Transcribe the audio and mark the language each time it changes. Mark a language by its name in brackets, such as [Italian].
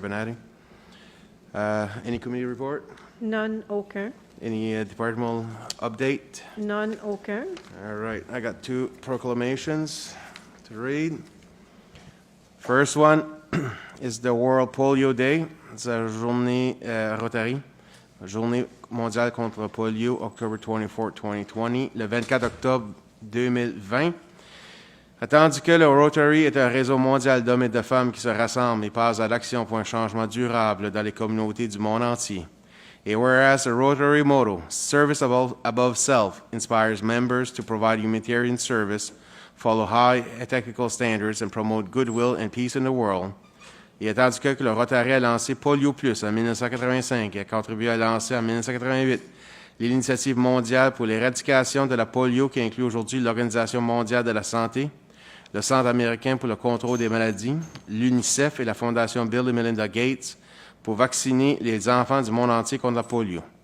[English] Abinadi. Any committee report? None, [French] aucun. [English] Any departmental update? None, [French] aucun. [English] All right, I got 2 proclamations to read. First one is the World Polio Day. [French] C'est la journée Rotary, journée mondiale contre polio, [English] October 24, 2020. [French] Le 24 octobre 2020, Tandis que le Rotary est un réseau mondial d'hommes et de femmes qui se rassemblent et passent à l'action pour un changement durable dans les communautés du monde entier. [English] Et whereas the Rotary motto, Service above self, inspires members to provide humanitarian service, follow high ethical standards, and promote goodwill and peace in the world. [French] Et tandis que le Rotary a lancé Polio Plus en 1985 et a contribué à lancer en 1988 l'initiative mondiale pour l'éradication de la polio qui inclut aujourd'hui l'Organisation mondiale de la santé, le Centre américain pour le contrôle des maladies, l'UNICEF et la Fondation Bill et Melinda Gates pour vacciner les enfants du monde entier contre la polio.